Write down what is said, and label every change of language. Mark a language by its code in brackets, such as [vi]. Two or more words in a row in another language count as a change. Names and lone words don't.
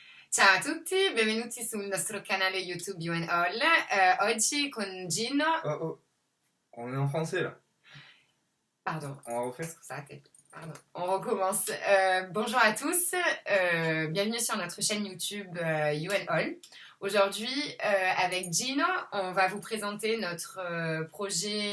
[it] Ciao a tutti, benvenuti sul nostro canale YouTube You and All. Oggi con Gino. [fr] Oh, oh, on est en français là. Pardon, On refait. scusate, pardon. On recommence. Bonjour à tous, bienvenue sur notre chaîne YouTube You and All. Aujourd'hui, avec Gino, on va vous présenter notre projet.